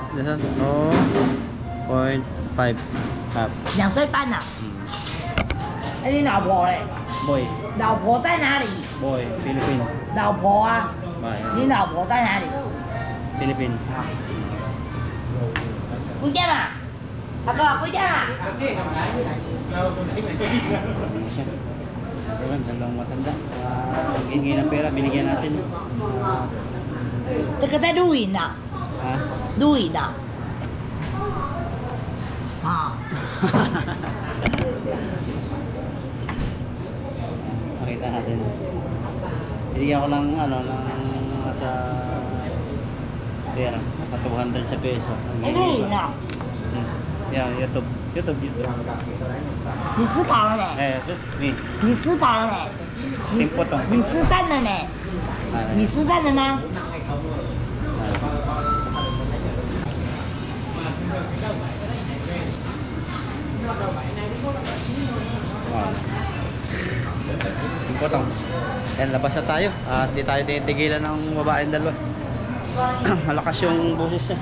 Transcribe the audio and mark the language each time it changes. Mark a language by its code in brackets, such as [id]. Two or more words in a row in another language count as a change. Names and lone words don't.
[en] Listen. 0.5. Half. [zh] 2 岁半了。哎，你老婆嘞？ [en] Boy. [zh] 老婆在哪里？ [en] Boy. Philippine. [zh] 老婆啊？ [en] Bye. [zh] 你老婆在哪里？ Philippine. 回家嘛？阿哥，回家嘛？ [tl] Ayan, dalawang matanda. Hingi ng pera, binigyan natin. [zh] 这个在录影呢， Ha? 录影的。啊， [tl] Makita natin. Binigyan ko ng ano, ng sa pera. 200 sa peso. [zh] 哎，录影呢？ [tl] Yan, YouTube. [zh] 你吃饱了没？ Ni. 你吃饱了没？你听不懂你吃饭了没？你吃饭了吗？ Potong. [tl] Yan, labas na tayo. At di tayo tinitigilan ng babaeng dalawa. Malakas yung boses niya.